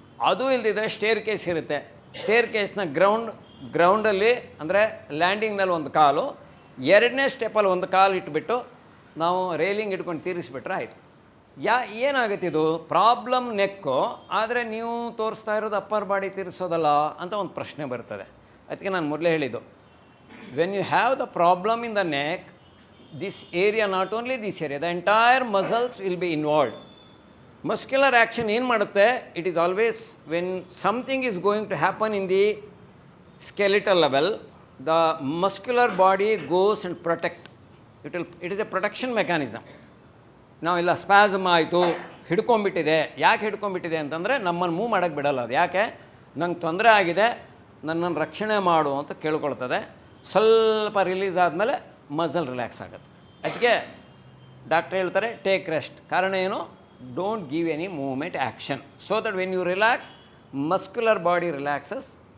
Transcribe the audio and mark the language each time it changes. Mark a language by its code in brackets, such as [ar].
[kn] ಅದು ಇಲ್ಲದಿದ್ದರೆ stair case ಇರುತ್ತೆ. ಸ್ಟೇರ್ ಕೇಸ್ನ ಗ್ರೌಂಡಲ್ಲಿ ಅಂದರೆ ಲ್ಯಾಂಡಿಂಗ್ನಲ್ಲಿ ಒಂದು ಕಾಲು, 2ನೇ ಸ್ಟೆಪ್ಪಲ್ಲಿ ಒಂದು ಕಾಲು ಇಟ್ಬಿಟ್ಟು ನಾವು ರೈಲಿಂಗ್ ಇಟ್ಕೊಂಡು ತೀರಿಸ್ಬಿಟ್ರೆ ಆಯಿತು. ಏನಾಗುತ್ತೆ ಇದು ಪ್ರಾಬ್ಲಮ್ ನೆಕ್ಕು, ಆದರೆ ನೀವು ತೋರಿಸ್ತಾ ಇರೋದು ಅಪ್ಪರ್ ಬಾಡಿ ತೀರಿಸೋದಲ್ಲ ಅಂತ ಒಂದು ಪ್ರಶ್ನೆ ಬರ್ತದೆ. ಅದಕ್ಕೆ ನಾನು ಮೊದಲೇ ಹೇಳಿದ್ದು, [en] when you have the problem in the neck, this area, not only this area, the entire muscles will be involved. Muscular action [kn] ಏನು ಮಾಡುತ್ತೆ, [en] it is always when something is going to happen in the skeletal level, the muscular body goes and protect. It is a protection mechanism. [kn] ನಾವೆಲ್ಲ spasm ಆಯಿತು, ಹಿಡ್ಕೊಂಬಿಟ್ಟಿದೆ. ಯಾಕೆ ಹಿಡ್ಕೊಂಬಿಟ್ಟಿದೆ ಅಂತಂದರೆ ನಮ್ಮನ್ನು move ಮಾಡೋಕ್ಕೆ ಬಿಡಲ್ಲ. ಅದು ಯಾಕೆ, ನಂಗೆ ತೊಂದರೆ ಆಗಿದೆ, ನನ್ನನ್ನು ರಕ್ಷಣೆ ಮಾಡು ಅಂತ ಕೇಳ್ಕೊಳ್ತದೆ. ಸ್ವಲ್ಪ ರಿಲೀಸ್ ಆದಮೇಲೆ ಮಸಲ್ ರಿಲ್ಯಾಕ್ಸ್ ಆಗುತ್ತೆ. ಅದಕ್ಕೆ ಡಾಕ್ಟ್ರ್ ಹೇಳ್ತಾರೆ [en] Take rest. [kn] ಕಾರಣ ಏನು, [en] Don't give any movement action, so that when you relax muscular body relaxes.